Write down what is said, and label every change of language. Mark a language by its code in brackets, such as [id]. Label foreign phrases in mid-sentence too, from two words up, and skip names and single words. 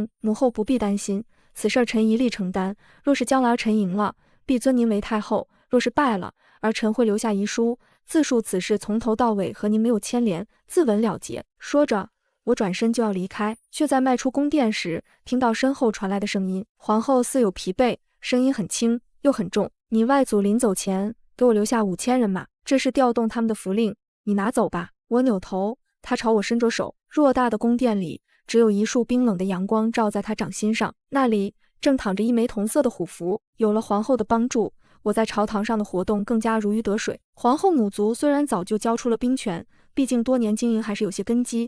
[zh] 母後不必擔心，此事臣一力承擔。若是將來臣贏了，必尊您為太後；若是敗了，而臣會留下遺書，自述此事從頭到尾和您沒有牽連，自刎了結。說着，我轉身就要離開，卻在邁出宮殿時，聽到身後傳來的聲音。皇后似有疲憊，聲音很輕又很重：“你外祖臨走前給我留下5000人馬，這是調動他們的符令，你拿走吧。” 我扭頭，他朝我伸着手。偌大的宮殿裡，只有一束冰冷的陽光照在他掌心上，那裡正躺着一枚銅色的虎符。有了皇後的幫助，我在朝堂上的活動更加如魚得水。皇后母族雖然早就交出了兵權，畢竟多年經營還是有些根基。